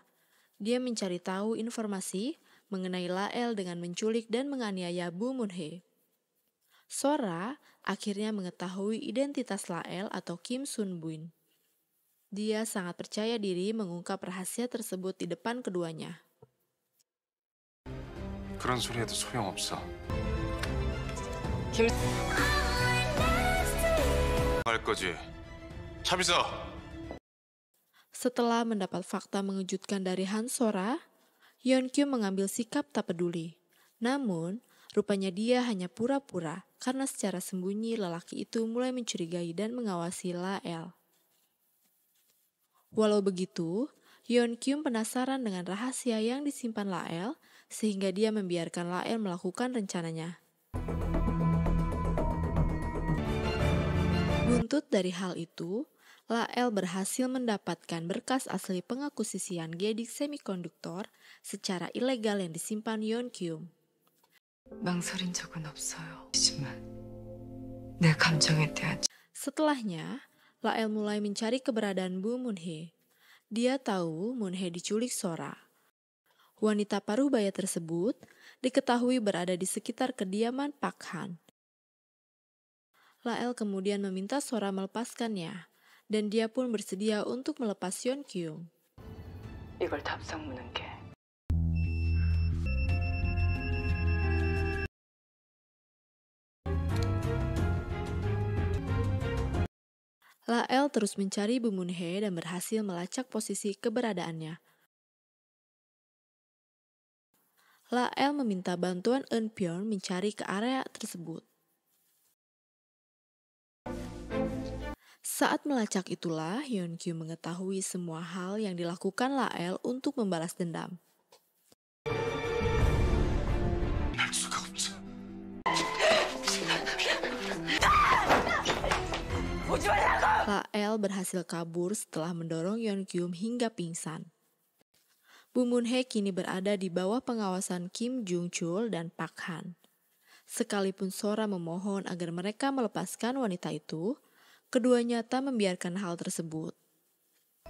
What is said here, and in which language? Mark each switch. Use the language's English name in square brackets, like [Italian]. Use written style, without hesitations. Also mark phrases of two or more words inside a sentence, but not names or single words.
[Indonesian] Dia mencari tahu informasi mengenai Lael dengan menculik dan menganiaya Boo Moon Hee. Sora akhirnya mengetahui identitas Lael atau Kim Sun Buin. Dia sangat percaya diri mengungkap rahasia tersebut di depan keduanya. [Korean] 그런 소리 해도 소용없어. 할 거지. 차비서. [Indonesian] Setelah mendapat fakta mengejutkan dari Han Sora, Yeon Kyum mengambil sikap tak peduli. Namun, rupanya dia hanya pura-pura karena secara sembunyi lelaki itu mulai mencurigai dan mengawasi Lael. Walau begitu, Yeon Kyum penasaran dengan rahasia yang disimpan Lael sehingga dia membiarkan Lael melakukan rencananya. Buntut dari hal itu, Lael berhasil mendapatkan berkas asli pengakuisisian Gedix Semikonduktor secara ilegal yang disimpan Yeon Kyum. [Korean] 망설인 적은 없어요. 하지만 내 감정에 대한 [Indonesian] Setelahnya, Lael mulai mencari keberadaan Boo Moon Hee. Dia tahu Moon Hee diculik Sora. Wanita paruh baya tersebut diketahui berada di sekitar kediaman Park Han. Lael kemudian meminta Sora melepaskannya, dan dia pun bersedia untuk melepas Yeon Kyum. [Korean] 이걸 답상 무는 게 [Indonesian] Lael terus mencari Boo Moon Hee dan berhasil melacak posisi keberadaannya. Lael meminta bantuan Eun Pyeong mencari ke area tersebut. Saat melacak itulah Yeon Kyum mengetahui semua hal yang dilakukan Lael untuk membalas dendam. [Korean] 할 수가 없어. [Indonesian] Lael berhasil kabur setelah mendorong Yeon Kyum hingga pingsan. Boo Moon Hee kini berada di bawah pengawasan Kim Jung Chul dan Park Han. Sekalipun Sora memohon agar mereka melepaskan wanita itu, keduanya tak membiarkan hal tersebut.